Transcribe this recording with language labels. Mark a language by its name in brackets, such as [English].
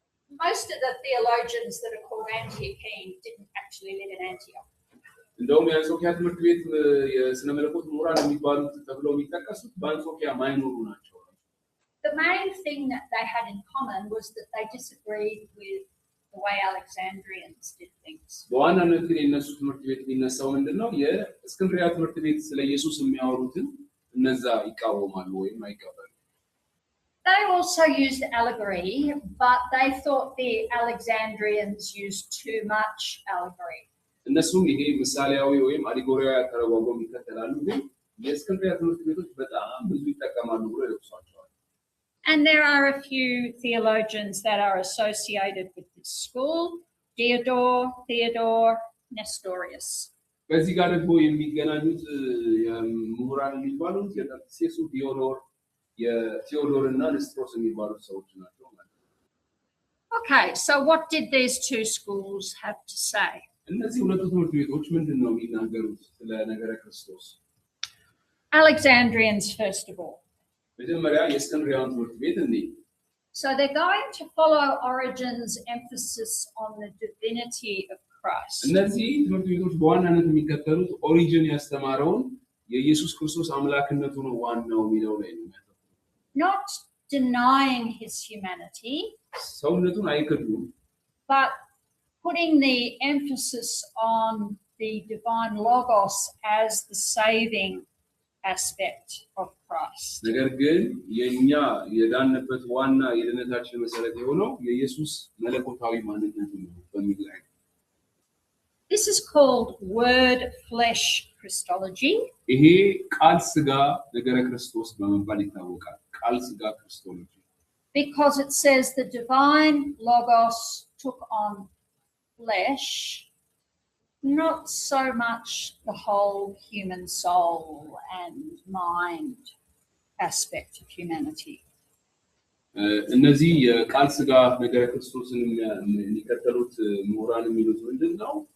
[English] most of the theologians that are called Antiochene didn't actually live in Antioch. [Amharic] እንደውም የአንጾኪያ ትምህርት ቤት የስነ መለኮት ምሁራን የሚባሉት ተብለው የሚጠቀሱት በአንጾኪያ ማይኖሩ ናቸው። [English] The main thing that they had in common was that they disagreed with the way Alexandrians did things. [Amharic] በዋናነት ግን የነሱ ትምህርት ቤት የሚነሳው ምንድነው? የእስክንድርያ ትምህርት ቤት ስለ ኢየሱስ የሚያወሩትን እነዛ ይቃወማሉ ወይም አይቀበሉ። [English] They also used allegory, but they thought the Alexandrians used too much allegory. [Amharic] እነሱም ይሄ ምሳሌያዊ ወይም አሊጎሪያዊ አተረጓጎም ይከተላሉ፣ ግን የእስክንድርያ ትምህርት ቤቶች በጣም ብዙ ይጠቀማሉ ብሎ ይወቅሷቸዋል። [English] And there are a few theologians that are associated with this school: Diodore, Theodore, Nestorius. [Amharic] በዚህ ጋር ደግሞ የሚገናኙት ምሁራን የሚባሉት የጠቅሴሱ ዲዮዶር የቴዎዶር እና ንስጥሮስ የሚባሉት ሰዎች ናቸው ማለት ነው። [English] Okay, so what did these two schools have to say? [Amharic] እነዚህ ሁለቱ ትምህርት ቤቶች ምንድነው የሚናገሩት ስለ ነገረ ክርስቶስ? [English] Alexandrians first of all. [Amharic] መጀመሪያ የእስክንድርያውን ትምህርት ቤት እንይ። [English] So they're going to follow Origen's emphasis on the divinity of Christ. [Amharic] እነዚህ ትምህርት ቤቶች በዋናነት የሚከተሉት ኦሪጅን ያስተማረውን የኢየሱስ ክርስቶስ አምላክነቱ ነው ዋናው የሚለው ላይ ነው። [English] Not denying his humanity, [Amharic] ሰውነቱን አይክዱም, [English] but putting the emphasis on the divine logos as the saving aspect of Christ. [Amharic] ነገር ግን የኛ የዳንበት ዋና የድነታችን መሰረት የሆነው የኢየሱስ መለኮታዊ ማንነቱ ነው በሚል ላይ። [English] This is called word flesh Christology. [Amharic] ይሄ ቃል ስጋ ነገረ ክርስቶስ በመባል ይታወቃል። ቃል ስጋ ክርስቶሎጂ. [English] Because it says the divine logos took on flesh, not so much the whole human soul and mind aspect of humanity. [Amharic] እነዚህ የቃል ስጋ ነገረ ክርስቶስን የሚከተሉት ምሁራን የሚሉት ምንድነው?